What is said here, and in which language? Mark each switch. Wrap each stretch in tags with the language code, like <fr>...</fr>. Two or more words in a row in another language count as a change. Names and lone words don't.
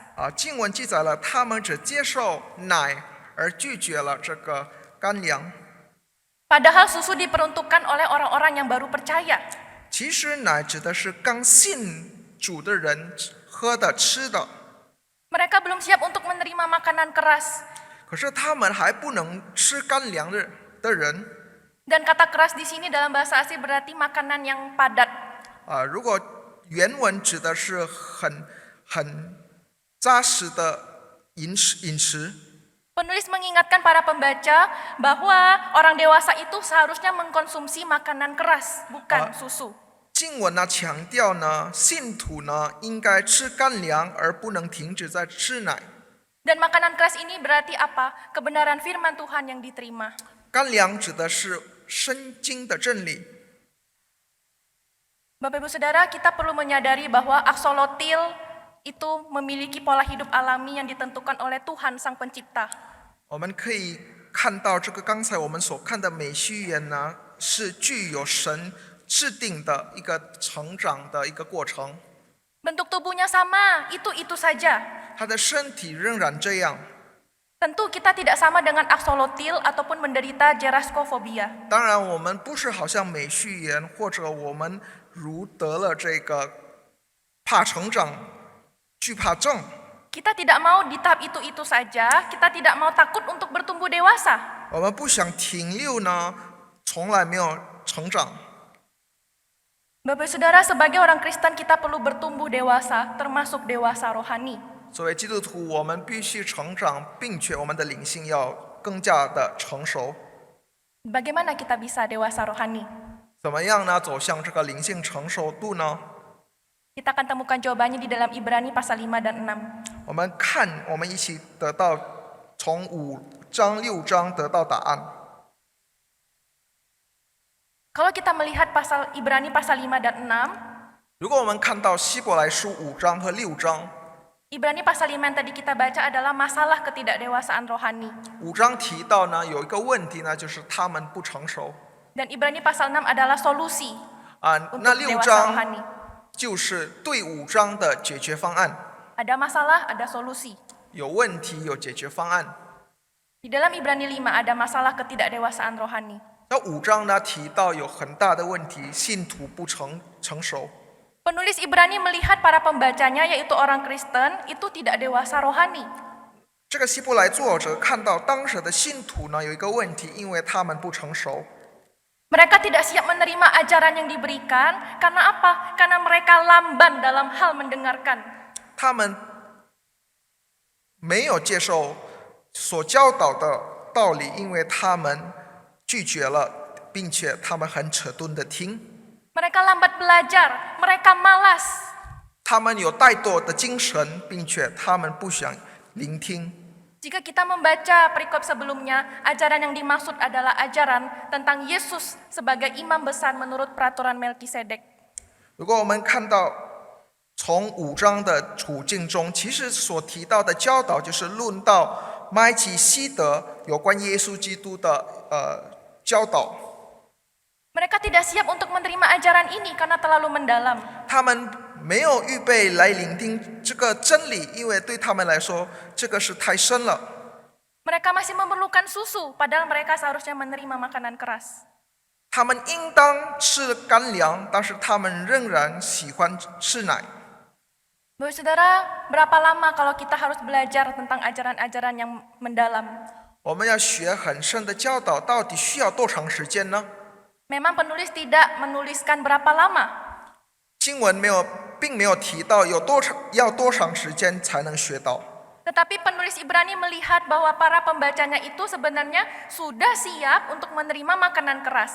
<zh>经文记载了他们只接受奶，而拒绝了这个干粮。</zh> <id>Padahal susu diperuntukkan oleh orang-orang yang baru percaya.</id> <zh>其实奶指的是刚信主的人喝的、吃的，</zh> <id>Mereka belum siap untuk menerima makanan keras.</id> <zh>可是他们还不能吃干粮的人。</zh> <id>Dan kata keras di sini dalam bahasa asli berarti makanan yang padat.</id> <zh>如果原文指的是很扎实的饮食，</zh> <id>Penulis mengingatkan para pembaca bahwa orang dewasa itu seharusnya mengkonsumsi makanan keras, bukan susu.</id> <zh>经文呢强调呢，信徒呢应该吃干粮，而不能停止在吃奶。</zh> <id>Dan makanan keras ini berarti apa? Kebenaran firman Tuhan yang diterima.</id> <zh>干粮指的是圣经的真理。</zh> <id>Bapak Ibu Saudara, kita perlu menyadari bahwa aksolotil itu memiliki pola hidup alami yang ditentukan oleh Tuhan Sang Pencipta.</id> <zh>我们可以看到，这个刚才我们所看的美须螈呢，是具有神制定的一个成长的一个过程。</zh> <id>Bentuk tubuhnya sama, itu saja.</id> <zh>它的身体仍然这样。</zh> <id>Tentu kita tidak sama dengan aksolotil ataupun menderita geraskofobia.</id> <zh>当然，我们不是好像美须螈，或者我们如得了这个怕成长、惧怕症。</zh> <id>Kita tidak mau di tahap itu saja, kita tidak mau takut untuk bertumbuh dewasa.</id> <zh>我们不想停留呢，从来没有成长。</zh> <id>Bapak Saudara, sebagai orang Kristen kita perlu bertumbuh dewasa, termasuk dewasa rohani.</id> <zh>作为基督徒，我们必须成长，并且我们的灵性要更加的成熟。</zh> <id>Bagaimana kita bisa dewasa rohani?</id> <zh>怎么样呢？走向这个灵性成熟度呢？</zh> <id>Kita akan temukan jawabannya di dalam Ibrani pasal 5 dan 6.</id> <zh>我们一起得到从5章6章得到答案。</zh> <id>Kalau kita melihat pasal Ibrani pasal 5 dan 6,</id> <zh>如果我们看到希伯来书5章和6章，</zh> <id>Ibrani pasal 5 yang tadi kita baca adalah masalah ketidakdewasaan rohani.</id> <zh>5 章提到呢有一个问题呢，就是他们不成熟。</zh> <id>Dan Ibrani pasal 6 adalah solusi</id> <zh>那</zh> <id>untuk</id> <zh>6</zh> <id>dewasa</id> <zh>章</zh> <id>rohani.</id> <zh>就是对5章的解决方案，</zh> <id>Ada masalah, ada solusi.</id> <zh>有问题有解决方案。</zh> <id>Di dalam Ibrani 5 ada masalah ketidakdewasaan rohani.</id> <zh>那5章呢提到有很大的问题，信徒不成熟。</zh> <id>Penulis Ibrani melihat para pembacanya yaitu orang Kristen itu tidak dewasa rohani.</id> <zh>这个希伯来作者看到当时的信徒呢有一个问题，因为他们不成熟。</zh> <id>Mereka tidak siap menerima ajaran yang diberikan karena apa? Karena mereka lamban dalam hal mendengarkan.</id> <zh>他们没有接受所教导的道理，因为他们拒绝了，并且他们很迟钝的听。</zh> <id>Mereka lambat belajar, mereka malas.</id> <zh>他们有怠惰的精神，并且他们不想聆听。</zh> <id>Jika kita membaca perikop sebelumnya, ajaran yang dimaksud adalah ajaran tentang Yesus sebagai imam besar menurut peraturan Melkisedek.</id> <zh>如果我们看到从5章的处境中，其实所提到的教导就是论到麦基希德有关耶稣基督的教导。</zh> <id>Mereka tidak siap untuk menerima ajaran ini karena terlalu mendalam.</id> <zh>他们没有预备来聆听这个真理，因为对他们来说，这个是太深了。</zh> <id>Mereka masih memerlukan susu, padahal mereka seharusnya menerima makanan keras.</id> <zh>他们应当吃干粮，但是他们仍然喜欢吃奶。</zh> <id>Bapak Saudara, berapa lama kalau kita harus belajar tentang ajaran-ajaran yang mendalam?</id> <zh>我们要学很深的教导，到底需要多长时间呢？</zh> <id>Memang penulis tidak menuliskan berapa lama.</id> <zh>经文并没有提到要多长时间才能学到。</zh> <id>Tetapi penulis Ibrani melihat bahwa para pembacanya itu sebenarnya sudah siap untuk menerima makanan keras.</id>